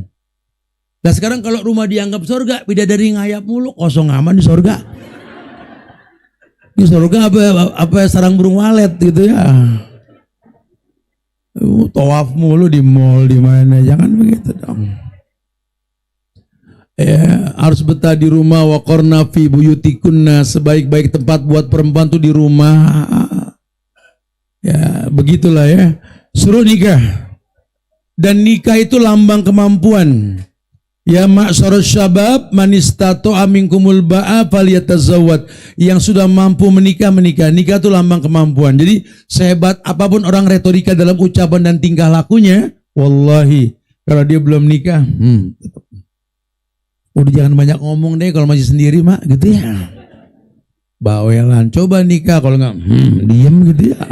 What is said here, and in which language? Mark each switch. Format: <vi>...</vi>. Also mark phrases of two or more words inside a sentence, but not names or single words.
<id>Nah sekarang kalau rumah dianggap sorga, bidadari ngayap mulu, kosong aman di sorga. Di sorga apa sarang burung walet gitu ya. Tawaf mulu di mall di mana, jangan begitu dong. Ya, harus betah di rumah,</id> <ar>وقرن في بيوتكن,</ar> <id>sebaik-baik tempat buat perempuan tuh di rumah. Ya, begitulah ya. Suruh nikah. Dan nikah itu lambang kemampuan.</id> <ar>يا معشر الشباب من استطاع منكم الباءة فليتزوج.</ar> <id>Yang sudah mampu menikah, menikah. Nikah itu lambang kemampuan. Jadi sehebat apapun orang retorika dalam ucapan dan tingkah lakunya, wallahi kalau dia belum nikah, tetap. Udah jangan banyak ngomong deh kalau masih sendiri mak gitu ya. Bawelan, coba nikah, kalau enggak diem gitu ya.</id>